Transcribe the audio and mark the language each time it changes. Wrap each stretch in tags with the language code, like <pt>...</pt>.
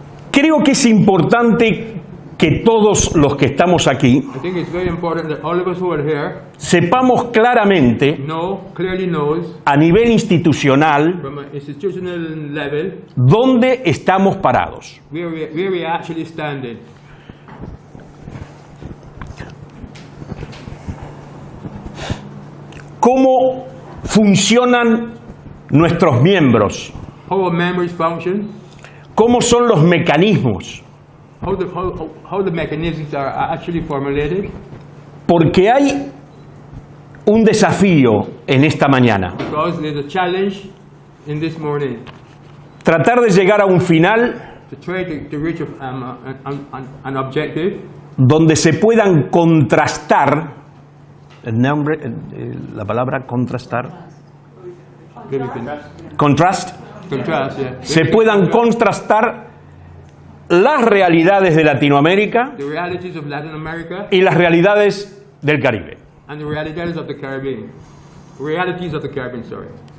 <es>Creo que es importante que todos los que estamos aquí</es> <en>I think it's very important that all of us who are here</en> <es>sepamos claramente,</es> <en>clearly knows</en> <es>a nivel institucional,</es> <en>from an institutional level</en> <es>dónde estamos parados.</es> <en>where we actually standing.</en> <es>Como funcionan nuestros miembros,</es> <en>how our members function,</en> <es>cómo son los mecanismos,</es> <en>how the mechanisms are actually formulated.</en> <es>porque hay un desafío en esta mañana.</es> <en>Because there's a challenge in this morning</en> <es>Tratar de llegar a un final</es> <en>to try to reach an objective</en> <es>donde se puedan contrastar, la palabra contrastar,</es> <en>maybe contrast, contrast, yeah.</en> <es>se puedan contrastar las realidades de Latinoamérica</es> <en>The realities of Latin America</en> <es>y las realidades del Caribe.</es> <en>and the realities of the Caribbean. Realities of the Caribbean, sorry.</en>